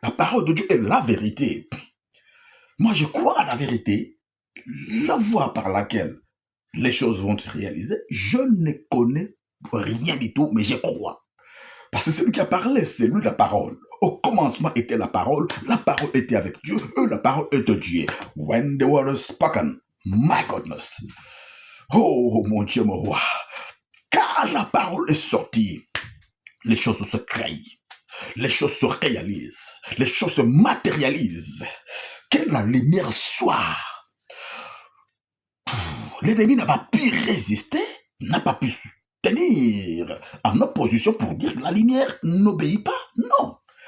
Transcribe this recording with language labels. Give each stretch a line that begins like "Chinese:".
French: La parole de Dieu est la vérité. Moi, je crois à la vérité. La voie par laquelle les choses vont se réaliser, je ne connais rien du tout, mais je crois. Parce que c'est lui qui a parlé, c'est lui la parole. Au commencement était la parole était avec Dieu, et la parole était Dieu.
English: When the word is spoken, my goodness.
French: Oh mon Dieu, mon roi. Car la parole est sortie, les choses se créent, les choses se réalisent, les choses se matérialisent. Que la lumière soit. L'ennemi n'a pas pu résister, n'a pas pu tenir en opposition pour dire que la lumière n'obéit pas. Non.